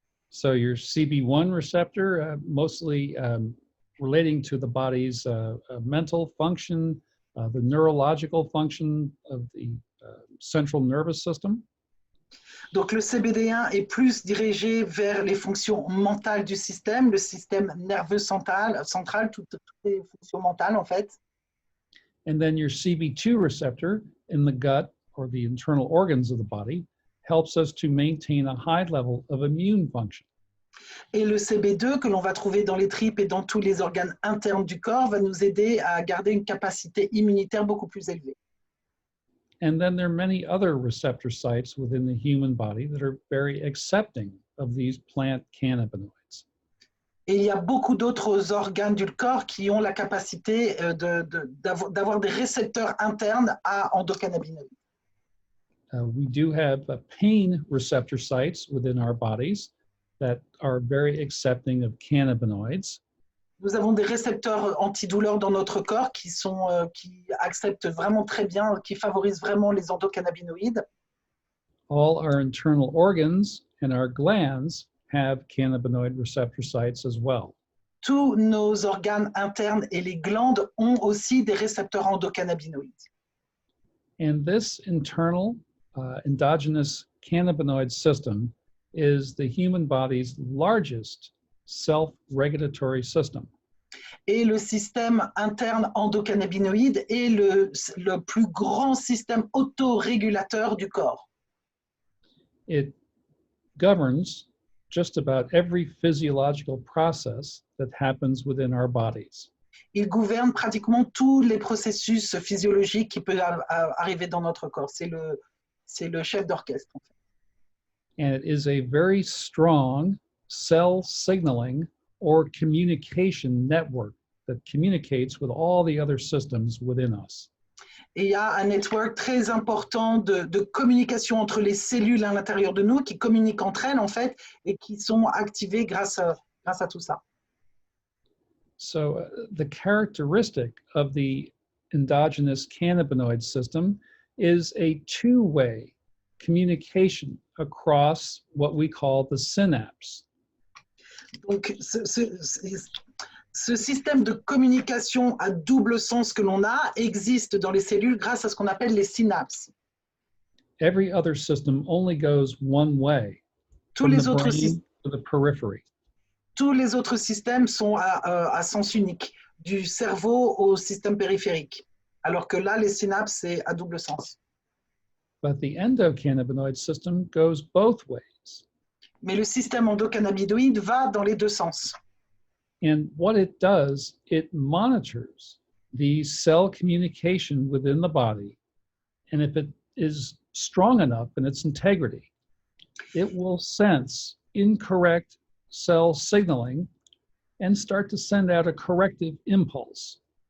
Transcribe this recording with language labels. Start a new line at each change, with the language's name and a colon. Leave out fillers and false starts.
English: So your CB1 receptor, mostly relating to the body's mental function, the neurological function of the central nervous system.
French: Donc le CBD1 est plus dirigé vers les fonctions mentales du système, le système nerveux central, toutes les fonctions mentales en fait.
English: And then your CB2 receptor in the gut or the internal organs of the body helps us to maintain a high level of immune function.
French: Et le CB2 que l'on va trouver dans les tripes et dans tous les organes internes du corps va nous aider à garder une capacité immunitaire beaucoup plus élevée.
English: And then there are many other receptor sites within the human body that are very accepting of these plant cannabinoids.
French: Et il y a beaucoup d'autres organes du corps qui ont la capacité d'avoir des récepteurs internes à endocannabinoïdes.
English: We do have pain receptor sites within our bodies that are very accepting of cannabinoids.
French: Nous avons des récepteurs antidouleurs dans notre corps qui acceptent vraiment très bien, qui favorisent vraiment les endocannabinoïdes.
English: All our internal organs and our glands have cannabinoid receptor sites as well.
French: Tous nos organes internes et les glandes ont aussi des récepteurs endocannabinoïdes.
English: And this internal endogenous cannabinoid system is the human body's largest self-regulatory system.
French: Et le système interne endocannabinoïde est le plus grand système autorégulateur du corps.
English: It governs just about every physiological process that happens within our bodies.
French: Il gouverne pratiquement tous les processus physiologiques qui peuvent arriver dans notre corps. C'est le chef d'orchestre. En fait.
English: And it is a very strong cell signaling or communication network that communicates with all the other systems within us.
French: Et il y a un network très important de communication entre les cellules à l'intérieur de nous qui communiquent entre elles, en fait, et qui sont activées grâce à tout ça.
English: So the characteristic of the endogenous cannabinoid system is a two-way communication across what we call the synapse.
French: Donc, ce système de communication à double sens que l'on a existe dans les cellules grâce à ce qu'on appelle les synapses.
English: Every other system only goes one way,
French: Tous
English: from
French: les
English: the
French: autres,
English: brain to the periphery.
French: tous les autres systèmes sont à sens unique, du cerveau au système périphérique. Alors que là, les synapses, c'est à double sens.
English: But the endocannabinoid system goes both ways.
French: Mais le système endocannabinoïde va dans les deux sens.
English: And what it does, it monitors the cell communication within the body. And if it is strong enough in its integrity, it will sense incorrect cell signaling and start to send out a corrective impulse.